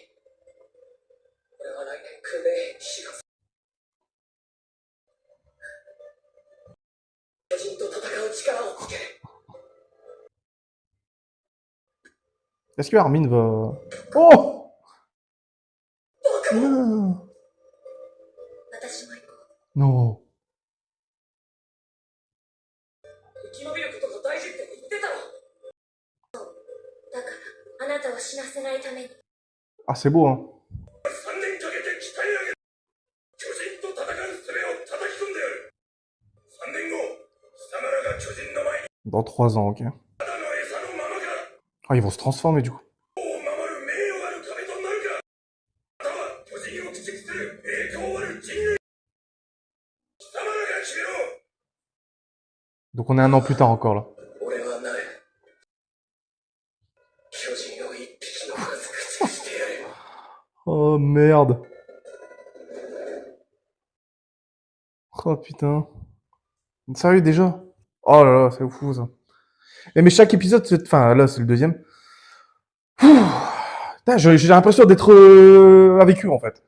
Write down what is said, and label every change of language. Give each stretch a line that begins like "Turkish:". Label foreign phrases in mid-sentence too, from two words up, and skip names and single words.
French: Est-ce que Armin va... Oh! Non! Non.
Japanese: 生き延びることが大事って言ってたろ。だからあなたを死なせないために。
French: Ah, c'est beau, hein.
Japanese: 3 年かけて鍛え上げる巨人と戦う術を叩き込んでやる。3年後貴様らが巨人の前に
French: Dans 3 ans, ok.
Japanese: ただの餌のままか
French: Ah, ils vont se transformer, du coup.
Japanese: 王を守る名誉ある壁となるか、または巨人を駆逐する栄光ある人類。貴様らが決めろ。
French: Donc on est 1 an plus tard encore, là.
Japanese: 俺はなる。巨人を一匹の数駆逐してやる。
French: Oh, merde. Oh, putain. Sérieux, déjà? Oh là là, c'est fou, ça. Mais chaque épisode, enfin, là, c'est le deuxième. Putain, j'ai l'impression d'être avec eux, en fait.